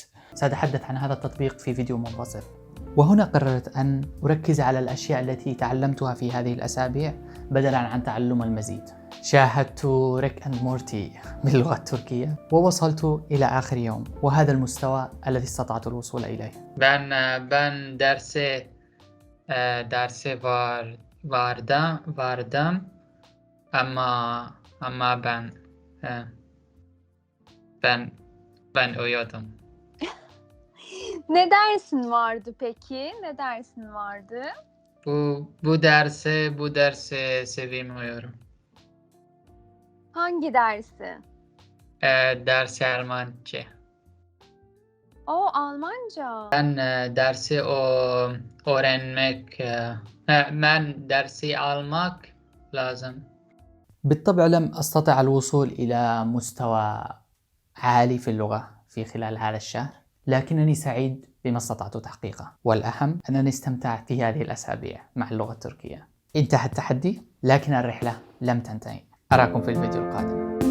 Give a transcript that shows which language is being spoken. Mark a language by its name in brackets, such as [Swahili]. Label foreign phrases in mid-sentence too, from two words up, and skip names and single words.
[Arabic] سأتحدث عن هذا التطبيق في فيديو منفصل. وهنا قررت أن أركز على الأشياء التي تعلمتها في هذه الأسابيع بدلاً عن تعلم المزيد. شاهدت ريك أند مورتي باللغة التركية، ووصلت إلى آخر يوم، وهذا المستوى الذي استطعت الوصول إليه. [Turkish] Ben derse vardım ama ben uyuyordum. Ne dersin vardı peki? Ne dersin vardı? Bu derse sevmiyorum. Hangi dersi? Dersi Almanca. O Almanca. Dersi öğrenmek ben dersi almak لازم. [Arabic] بالطبع لم أستطع الوصول إلى مستوى عالي في اللغة في خلال هذا الشهر، لكنني سعيد بما استطعت تحقيقه، والأهم أنني استمتعت في هذه الأسابيع مع اللغة التركية. انتهى التحدي، لكن الرحلة لم تنتهي. أراكم في الفيديو القادم.